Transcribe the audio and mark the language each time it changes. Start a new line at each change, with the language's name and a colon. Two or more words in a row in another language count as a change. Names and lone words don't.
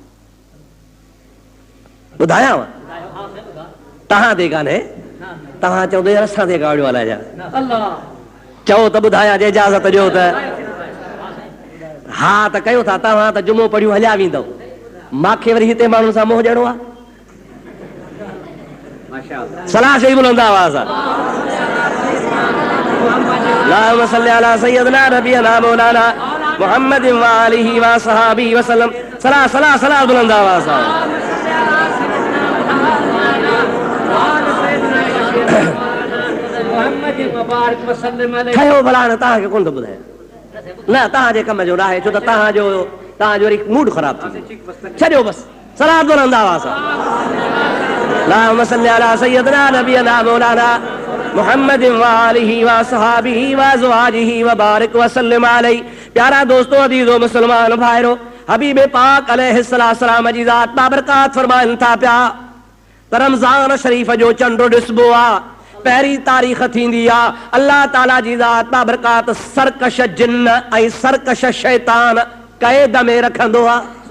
Sindhi: ॿुधायांव तव्हां ते कान्हे, तव्हां चवंदो यार असां ते गाड़ियो हलाइजां, चओ त ॿुधायां जे इजाज़त ॾियो त हा त कयो था, तव्हां त जुमो पढ़ियूं हलिया वेंदव, मूंखे वरी हिते माण्हुनि सां मोह ॾियणो आहे। सलाह शई बुलंद आवाज़ आहे।
Arabic: اللهم صل على سيدنا نبينا مولانا محمد وآله وصحبه وسلم.
Sindhi: सलाह सलाह सलाह बुलंद आवाज़ आहे। ठहियो भला न तव्हांखे कोन थो ॿुधायां, न तव्हांजे कम जो न आहे, छो त तव्हांजो वरी मूड ख़राब थी छॾियो, बसि सलाह बुलंद आवाज़ आहे।
Arabic: اللهم صل على سيدنا نبينا مولانا محمد وآله وصحبه وأزواجه وبارك وسلم عليه.
Sindhi: प्यारा दोस्तों, अज़ीज़ो मुसलमान भाइरो, हबीब पाक अलैहिस्सलाम जी ज़ात बाबरकात फरमाइनि था पिया त रमज़ान शरीफ़ जो चंडो ॾिसबो आहे, पहिरीं तारीख़ थींदी आहे, अल्लाह ताला जी ज़ात बाबरकात सरकश जिन्न ऐं सरकश शैतान क़ैद में रखंदो आहे।